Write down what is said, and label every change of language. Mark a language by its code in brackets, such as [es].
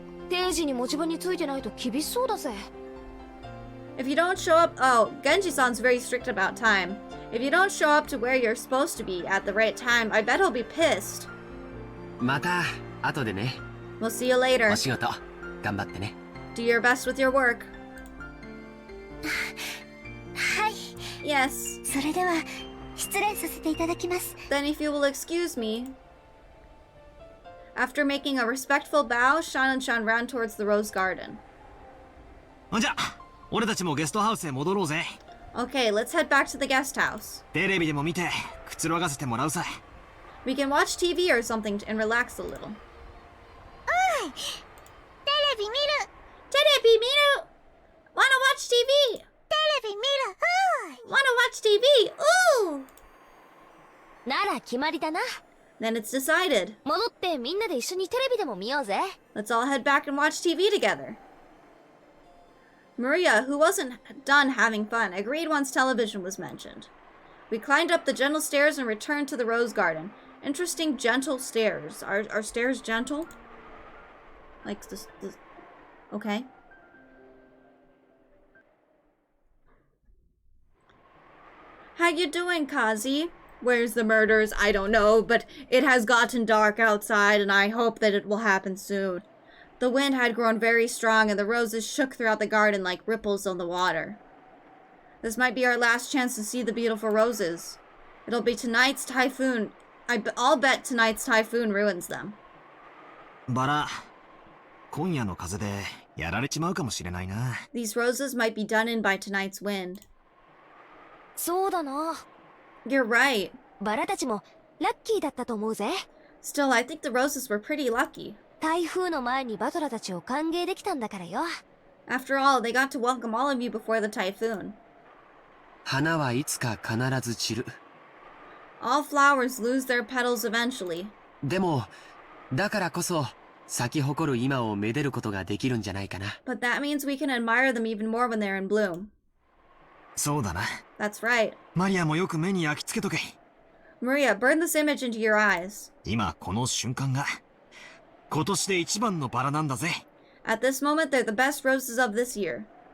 [ja] 定時に持ち場についてないと厳しそうだぜ。 [en] If you don't show up... Oh, Genji-san's very strict about time. If you don't show up to where you're supposed to be at the right time, I bet he'll be pissed. [ja] また後でね。 [en] We'll see you later. [ja] お仕事頑張ってね。 [en] Do your best with your work. [ja] はい。 [en] Yes. [ja] それでは失礼させていただきます。 [en] Then if you will excuse me. After making a respectful bow, Shan and Shan ran towards the rose garden. [ja] じゃあ、俺たちもゲストハウスへ戻ろうぜ。 [en] Okay, let's head back to the guest house. [ja] テレビでも見て、くつろがせてもらうさ。 [en] We can watch TV or something and relax a little. [ja] テレビ見る。テレビ見る。 [en] Wanna watch TV? [ja] テレビ見る。 [en] Wanna watch TV? Ooh! [ja] なら決まりだな。 [en] Then it's decided. [ja] 戻ってみんなで一緒にテレビでも見ようぜ。 [en] Let's all head back and watch TV together. Maria, who wasn't done having fun, agreed once television was mentioned. We climbed up the gentle stairs and returned to the rose garden. Interesting, gentle stairs. Are stairs gentle? Like this. Okay. How you doing, Kazi? Where's the murders? I don't know, but it has gotten dark outside, and I hope that it will happen soon. The wind had grown very strong, and the roses shook throughout the garden like ripples on the water. This might be our last chance to see the beautiful roses. It'll be tonight's typhoon. I'll bet tonight's typhoon ruins them. [ja] バラ、今夜の風でやられちまうかもしれないな。 [en] These roses might be done in by tonight's wind. [ja] そうだな。 [en] You're right. [ja] バラたちもラッキーだったと思うぜ。 [en] Still, I think the roses were pretty lucky. [ja] 台風の前にバトラたちを歓迎できたんだからよ。 [en] After all, they got to welcome all of you before the typhoon. [ja] 花はいつか必ず散る。 [en] All flowers lose their petals eventually. [ja] でも、だからこそ、咲き誇る今をめでることができるんじゃないかな。 [en] But that means we can admire them even more when they're in bloom. [ja] そうだな。 [en] That's right. [ja] マリアもよく目に焼き付けとけ。 [en] Maria, burn this image into your eyes. [ja] 今この瞬間が今年で一番のバラなんだぜ。 [en] At this moment, they're the best roses of this year.